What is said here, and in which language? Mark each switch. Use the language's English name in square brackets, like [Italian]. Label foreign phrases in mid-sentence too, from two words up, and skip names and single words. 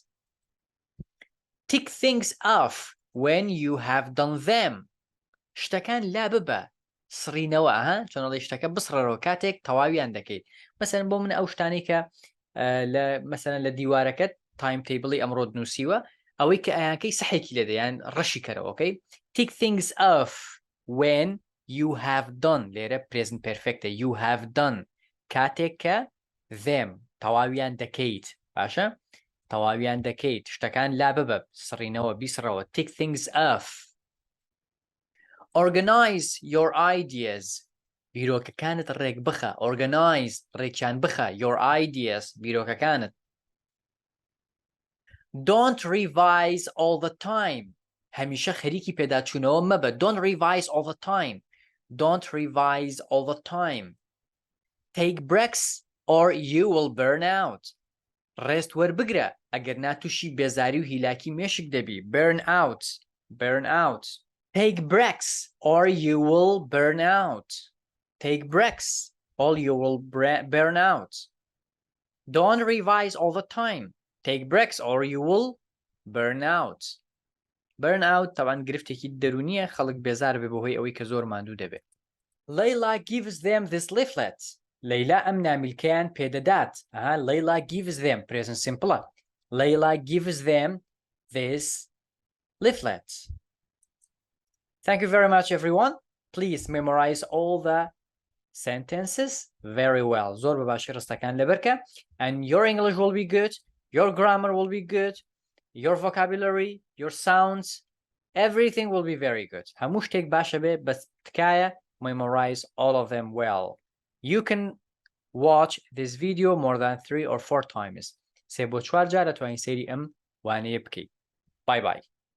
[English] Tick things off when you have done them. [Central Kurdish] شتەکان لا ببە سڕینەوە چۆنەڵی شتەکە بسڕەوە کاتێک تەواویان دەکەیت. مەسەن بۆ من ئەو شتانەی کە مەسەن لە دیوارەکەت تایم تیبڵی ئەمڕۆ نووسیوە ئەوەی کە ئەیانکەی سەحێکی لێدەیان ڕەشی کەرەوە. [English] Okay, tick things off when you have done لێرە present perfect you have done [Central Kurdish] کاتێک کە [English] them [Central Kurdish] تەواویان دەکەیت باشە تەواویان دەکەیت شتەکان لا ببە سڕینەوە بیسڕەوە. [English] tick things off. Organize your ideas [Central Kurdish] بیرۆکەکانت ڕێک بخە. [English] Organize [Central Kurdish] ڕێکیان بخە [English] your ideas بیرۆکەکانت. Don't revise all the time [Central Kurdish] هەمیشە خەریکی پێداچوونەوە مەبە. [English] Don't revise all the time. Don't revise all the time. Take breaks or you will burn out. [Central Kurdish] ڕێست وەربگرە ئەگەر ناتووشی بێزاری و هیلاکی مێشک دەبی. [English] burn out. Take breaks or you will burn out. Take breaks or you will burn out. Don't revise all the time. Take breaks or you will burn out. burn out [Central Kurdish] طبعا گرفتێکی دەرونیە خەڵک بێزار بێ بەهۆی ئەوەی کە زۆر ماندوو دەبێت. [English] Layla gives them this leaflet. [Central Kurdish] لەیلا ئەم نامیلکەیان پێدەدات. [English] Layla gives them present simple. Layla gives them this leaflet. Thank you very much everyone. Please memorize all the sentences very well. [Central Kurdish] زۆر بە باشی ڕستەکان لەبەرکە. [English] And your English will be good, your grammar will be good, your vocabulary, your sounds, everything will be very good. [Central Kurdish] هەموو شتێک باشە بێ بەس تکایە [English] memorize all of them well. You can watch this video more than 3 or 4 times. [Central Kurdish] سێ بۆ 4 جار دەتوانین سەیری ئەم وانەیە بکەیت. [English] Bye bye.